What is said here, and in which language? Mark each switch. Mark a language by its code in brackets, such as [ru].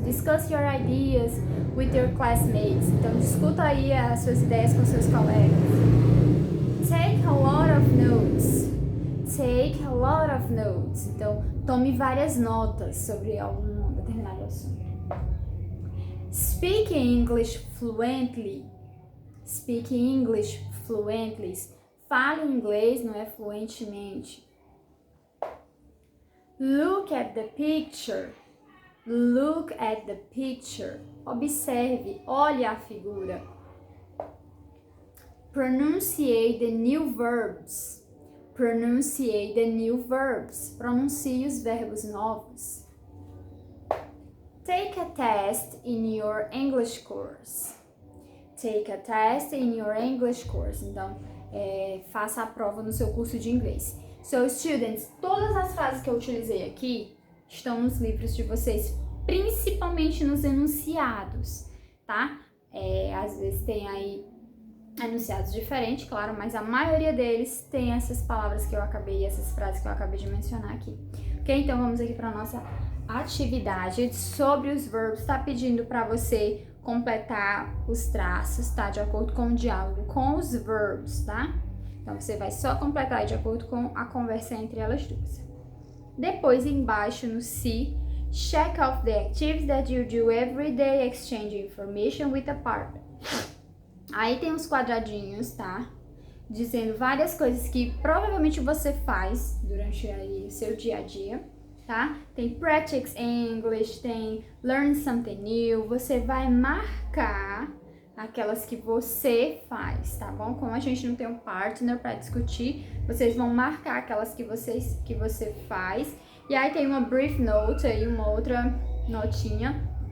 [en] Discuss your ideas with your classmates. [pt] Então, discuta aí as suas ideias com seus colegas. [en] Take a lot of notes. Take a lot of notes. [pt] Então, tome várias notas sobre algum determinado assunto. [en] Speak English fluently. Speak English fluently. [pt] Fale inglês, não é fluentemente. [en] Look at the picture. Look at the picture. [pt] Observe, olhe a figura. [en] Pronunciate the new verbs. Pronunciate the new verbs. [pt] Pronuncie os verbos novos. [en] Take a test in your English course. Take a test in your English course. [pt] Então, faça a prova no seu curso de inglês. [en] So, students, [pt] todas as frases que eu utilizei aqui estão nos livros de vocês, principalmente nos enunciados, tá? Às vezes tem aí enunciados diferentes, claro, mas a maioria deles tem essas palavras que eu acabei, essas frases que eu acabei de mencionar aqui. Ok? Então, vamos aqui para a nossa atividade sobre os verbos. Está pedindo para você completar os traços, tá? De acordo com o diálogo com os verbos, tá? Então, você vai só completar de acordo com a conversa entre elas duas. Depois, embaixo no C, [en] check off the activities that you do every day, exchange information with a partner. [pt] Aí tem os quadradinhos, tá? Dizendo várias coisas que provavelmente você faz durante aí o seu dia a dia, tá? [en] Tem practice English, tem learn something new. [pt] Você vai marcar aquelas que você faz, tá bom? Como a gente não tem um partner para discutir, vocês vão marcar aquelas que você faz. E aí tem uma [en] brief note [pt] aí, uma outra notinha.